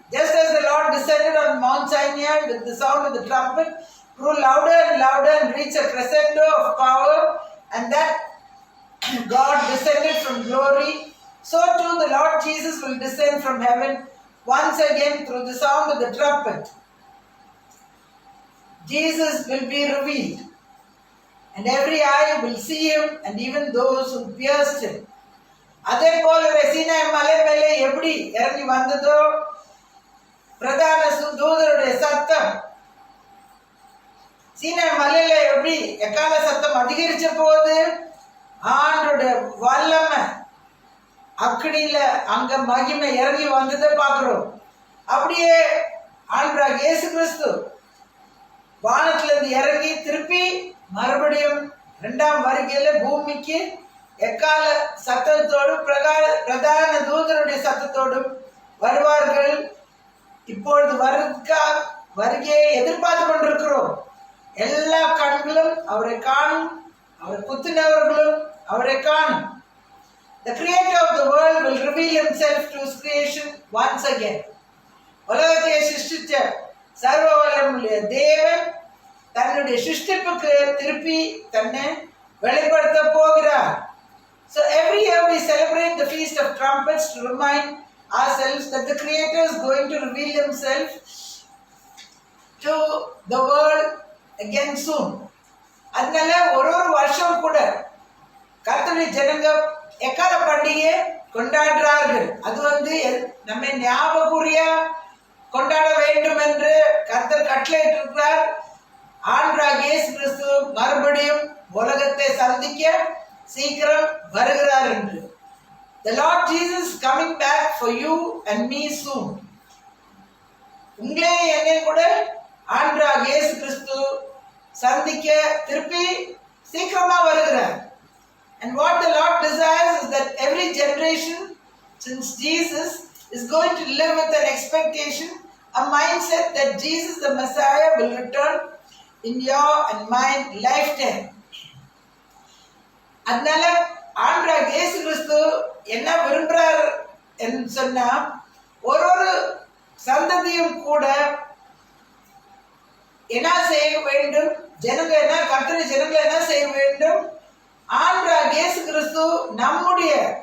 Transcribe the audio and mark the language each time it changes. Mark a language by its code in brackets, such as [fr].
[en] Just as the Lord descended on Mount Sinai with the sound of the trumpet, grew louder and louder and reached a crescendo of power, and that God descended from glory, so too the Lord Jesus will descend from heaven once again through the sound of the trumpet. Jesus will be revealed, and every eye will see him, and even those who pierced him. [ta] அதே போல சீனாய் மலை மேலே எப்படி இறங்கி வந்ததோ பிரதான தூதருடைய சத்தம், சீனாய் மலையில எப்படி எக்கால சத்தம் அதிகரிச்ச போது ஆண்டோடைய வல்லமை அக்கினியில அங்க மகிமை இறங்கி வந்ததை பார்க்கிறோம். அப்படியே ஆண்டவராகிய இயேசு கிறிஸ்து வானத்திலிருந்து இறங்கி திருப்பி மறுபடியும் இரண்டாம் வருகையில பூமிக்கு எக்கால சத்தத்தோடும் பிரதான தூதருடைய சத்தத்தோடும் வருவார்கள். இப்பொழுது வருகையை எதிர்பார்த்து கொண்டிருக்கிறோம். எல்லா கண்களும் அவரை காணும், அவரை குத்தினவர்களும் அவரை காணும். [en] The creator of the world will reveal himself to his creation once again. [ta] உலகத்தை சிருஷ்டித்த சர்வ வல்லமையுள்ள தேவன் தன்னுடைய சிருஷ்டிப்புக்கு திருப்பி தன்னை வெளிப்படுத்த போகிறார். [en] So every year we celebrate the Feast of Trumpets to remind ourselves that the Creator is going to reveal himself to the world again soon. [ta] அதனால ஒரு வருஷம் கூட கர்த்தருடைய ஜனங்க எக்கால பண்டிகை கொண்டாடுறார்கள். அது நம்மை ஞாபகூரியா கொண்டாட வேண்டும் என்று கர்த்தர் கட்டளையிட்டிருக்கிறார். ஆண்டவராகிய இயேசு கிறிஸ்து மறுபடியும் உலகத்தை சந்திக்க சீக்கிரம் வருகிறார் என்று. [en] The Lord Jesus is coming back for you and me soon. [ta] உங்களே என்னை கூட ஆண்டவராகிய இயேசு கிறிஸ்து சந்திக்க திருப்பி சீக்கிரமா வருகிறார். [en] And what the Lord desires is that every generation since Jesus is going to live with an expectation, a mindset that Jesus the Messiah will return in your and my lifetime. [ta] அதனால ஆண்டவராகிய இயேசு கிறிஸ்து என்ன விரும்புறார் என்று சொன்னா, ஒரு சந்ததியும் கூட என்ன செய்ய வேண்டும், கர்த்தருடைய ஜனங்கள் என்ன செய்ய வேண்டும், ஆண்டவராகிய இயேசு கிறிஸ்து நம்முடைய